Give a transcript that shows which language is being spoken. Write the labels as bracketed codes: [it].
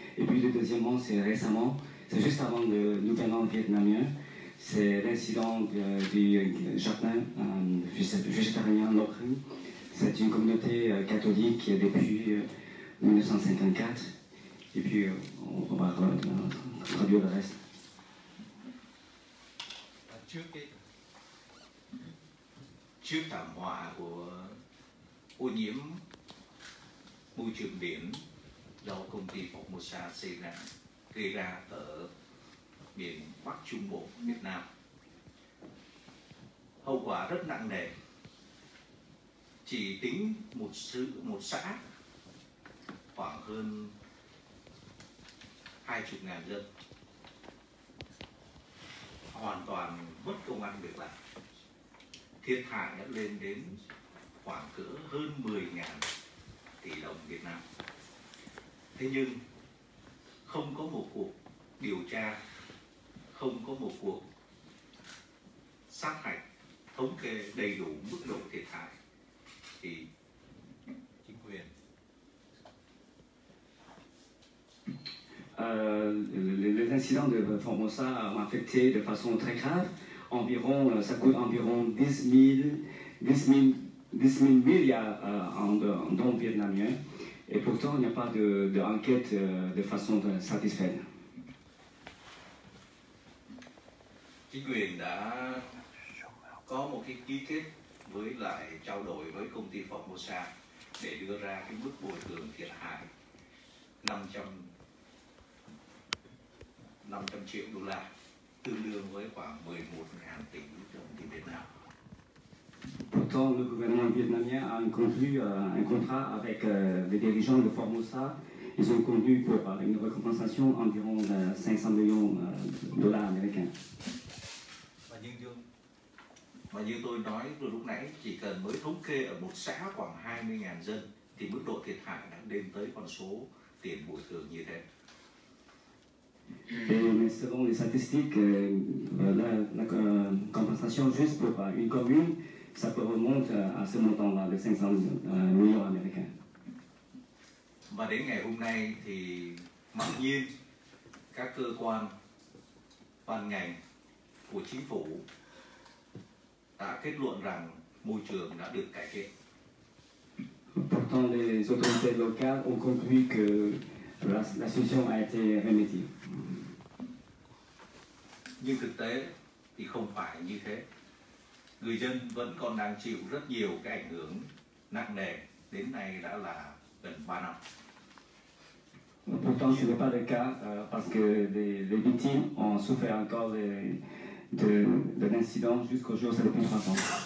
[fr] Et puis le deuxièmement, c'est récemment, c'est juste avant le Nouvel An vietnamien, c'est l'incident du jardin végétarien Lộc Hưng. C'est une communauté catholique depuis 1954. Et puis on va traduire le reste. [vi] Trước thảm họa của ô nhiễm môi trường biển do công ty Formosa gây ra ở miền Bắc Trung Bộ Việt Nam, hậu quả rất nặng nề. Chỉ tính một xã khoảng hơn 20.000 dân hoàn toàn mất công ăn việc làm. Thiệt hại đã lên đến khoảng cỡ hơn 10.000 tỷ đồng Việt Nam. Thế nhưng không có một cuộc điều tra, không có một cuộc sát hạch thống kê đầy đủ mức độ thiệt hại thì chính quyền [fr] les incidents de Formosa ont affecté de façon très grave. Ça coûte environ 10 000 milliards en dons vietnamiens. Et pourtant, il n'y a pas d'enquête de façon satisfaite. [vi] Chính quyền đã có một cái ký kết với lại trao đổi với công ty Formosa để đưa ra cái mức bồi thường thiệt hại 500 triệu đô la, tương đương với khoảng 11.000 tỷ đồng tiền Việt Nam. [fr] Pourtant, le gouvernement vietnamien a conclu un contrat avec les dirigeants de Formosa. Ils ont convenu pour une récompensation environ 500 millions dollars américains. [vi] Và như tôi nói từ lúc nãy, chỉ cần mới thống kê ở một xã khoảng 20.000 dân thì mức độ thiệt hại đã lên tới con số tiền bồi thường như thế. [fr] Mais selon les statistiques, la compensation juste pour une commune, ça peut remonter à ce montant-là, de 500 millions américains. [vi] Và đến ngày hôm nay thì mặc nhiên các cơ quan ban ngành của chính phủ đã kết luận rằng môi trường đã được cải thiện. [fr] Pourtant, les autorités locales ont conclu que la situation a été remédiée. [vi] Nhưng thực tế thì không phải như thế. Người dân vẫn còn đang chịu rất nhiều cái ảnh hưởng nặng nề, đến nay đã là gần 3 năm. [fr] Pourtant, ce n'est pas le cas parce que les victimes ont souffert encore de l'incident jusqu'au jour ça depuis 3 ans.